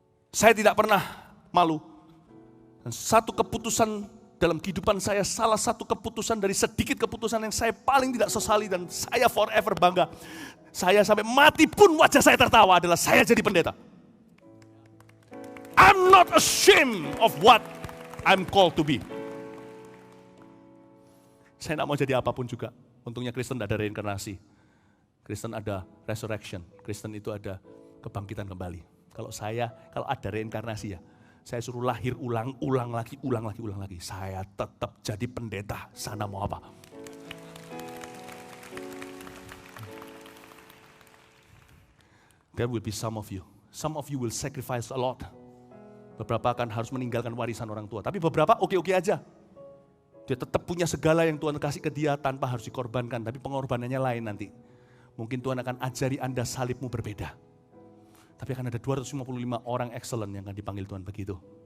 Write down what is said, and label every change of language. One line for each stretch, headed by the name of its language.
Indonesian: Saya tidak pernah malu. Dan satu keputusan dalam kehidupan saya, salah satu keputusan dari sedikit keputusan yang saya paling tidak sesali dan saya forever bangga. Saya sampai mati pun wajah saya tertawa adalah saya jadi pendeta.
English: I'm not ashamed of what I'm called to be.
Indonesian: Saya tidak mau jadi apapun juga. Untungnya Kristen tidak ada reinkarnasi. Kristen ada resurrection. Kristen itu ada kebangkitan kembali. Kalau ada reinkarnasi ya, saya suruh lahir ulang lagi. Saya tetap jadi pendeta, sana mau apa.
English: There will be some of you. Some of you will sacrifice a lot.
Indonesian: Beberapa akan harus meninggalkan warisan orang tua. Tapi beberapa oke-oke aja. Dia tetap punya segala yang Tuhan kasih ke dia tanpa harus dikorbankan. Tapi pengorbanannya lain nanti. Mungkin Tuhan akan ajari Anda salibmu berbeda. Tapi akan ada 255 orang excellent yang akan dipanggil Tuhan begitu.